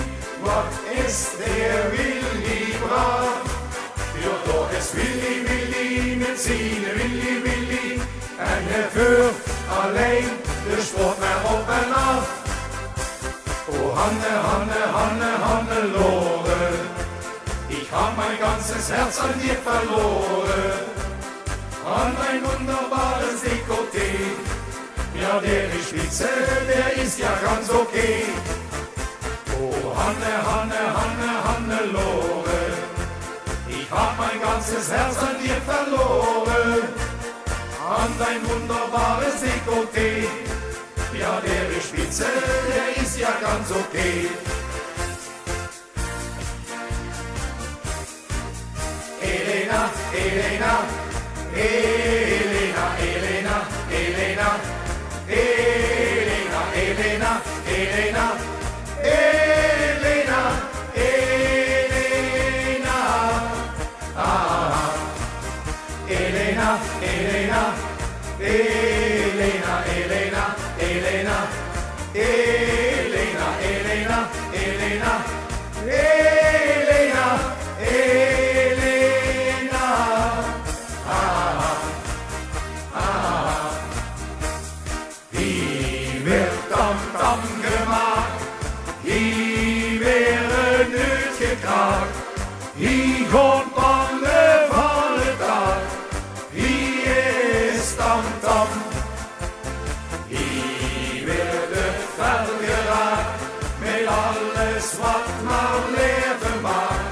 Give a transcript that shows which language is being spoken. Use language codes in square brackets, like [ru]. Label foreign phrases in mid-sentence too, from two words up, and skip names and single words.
[nl] Wat is der Willy braaf? Ja, daar is Willy, Willy, met zijn Willy, Willy. En hij vuurt alleen de stroom erop en af. [de] Oh, Hanne, Hanne, Hanne, Hannelore. Ich hab mein ganzes Herz an dir verloren, an mein wunderbares Dekolleté. Ja, der ist spitze, der ist ja ganz okay. Oh, Hanne, Hanne, Hanne, Hannelore. Ich hab mein ganzes Herz an dir verloren, an dein wunderbares Dekolleté. Ja, der ist spitze, der ist ja ganz okay. Elena, Elena, Elena, Elena, Elena, Elena, Elena, Elena, Elena, Elena, ah, Elena, Elena, Elena, Elena, Elena, Elena, Elena, Elena, Elena, Elena, ah, ah. [nl] Hier wird Tam-Tam gemaakt, hier werden het gekraakt, hier komt Panne van het dak, hier is Tam-Tam. Hier werd het fel geraakt, met alles wat maar leven maakt.